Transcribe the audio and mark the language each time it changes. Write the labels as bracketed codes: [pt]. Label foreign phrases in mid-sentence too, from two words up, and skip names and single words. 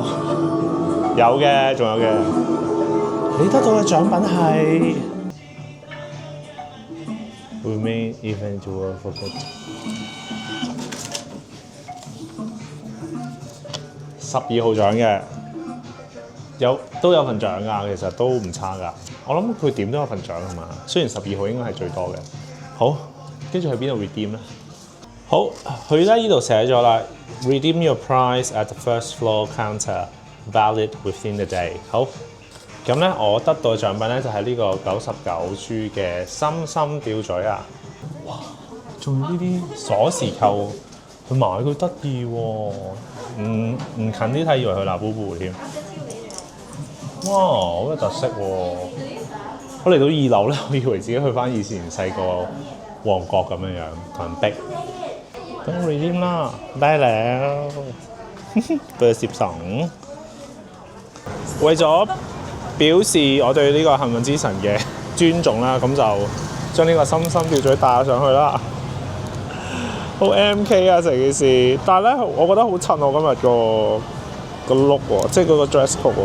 [yue] 有嘅，仲有嘅。你得到嘅獎品係 [en] Remain Event to World Forget [yue] 12 號獎嘅。都有份獎㗎，其實都唔差㗎。我諗佢點都有份獎係嘛？雖然12號應該係最多嘅。好，跟住去邊度 redeem 咧？好，佢咧呢度寫咗啦 [en] ，redeem your prize at the first floor counter, valid within the day。 [yue] 好，咁咧我得到嘅獎品咧就係呢個99 G 嘅心心吊墜啊！哇，仲有呢啲鎖匙扣，佢買佢得意喎，唔近啲睇以為佢拿布布添。哇，好有特色喎！我嚟到2樓咧，我以為自己去翻以前細個旺角咁樣同人逼。等我 redeem 啦， [th] ได้แล้วเบอร์12。 [yue] 為咗表示我對呢個幸運之神嘅尊重啦，咁就將呢個心心吊墜帶上去啦。好 MK 啊成件事，但係咧，我覺得好襯我今日個 look 喎，即係嗰個 [en] dress code [yue] 喎。